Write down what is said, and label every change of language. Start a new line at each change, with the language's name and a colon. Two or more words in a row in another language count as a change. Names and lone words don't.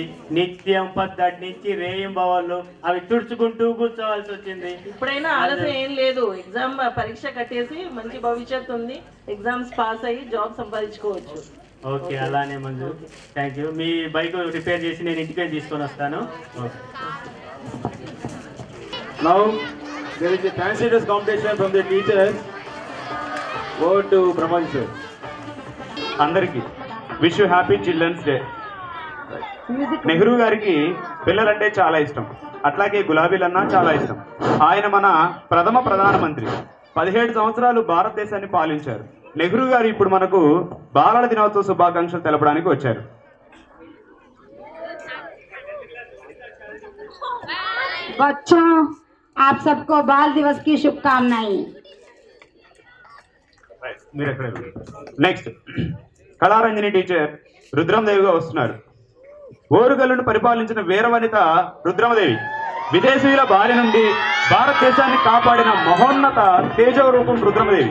Telugu: నిత్యం 10 నుంచి రేయింబవళ్ళు అవి తుడుచుకుంటూ కూర్చోవాల్సి వచ్చింది. ఇప్పుడైనా ఆలస్యం ఏం లేదు. ఎగ్జామ్ పరీక్ష కట్టేసి మంచి భవిష్యత్తు ఉంది.
English: exams pass
Telugu: అయ్యి జాబ్ సంపాదించుకోవచ్చు. ఓకే, అలానే మంజు.
English: thank you.
Telugu: మీ
English: bike repair
Telugu: చేసి నేను ఇంటికి తీసుకొని వస్తాను.
English: Now there is a fancy dress competition from the teachers. Over to Pramanch sir. అందరికి wish you happy Children's Day.
Telugu: నెహ్రూ గారికి పిల్లలంటే చాలా ఇష్టం, అట్లాగే గులాబీలన్నా చాలా ఇష్టం. ఆయన మన ప్రథమ ప్రధానమంత్రి. 17 సంవత్సరాలు భారతదేశాన్ని పాలించారు. నెహ్రూ గారు ఇప్పుడు మనకు బాలల దినోత్సవ శుభాకాంక్షలు తెలపడానికి వచ్చారు.
Hindi: बच्चों, आप सबको बाल दिवस की शुभकामनाएं।
Telugu: నెక్స్ట్ కళారంజని టీచర్ రుద్రమదేవిగా వస్తున్నారు. ఓరుగల్లును పరిపాలించిన వీరవనిత రుద్రమదేవి విదేశీయుల బారి నుండి భారతదేశాన్ని కాపాడిన మహోన్నత తేజో రూపం రుద్రమదేవి.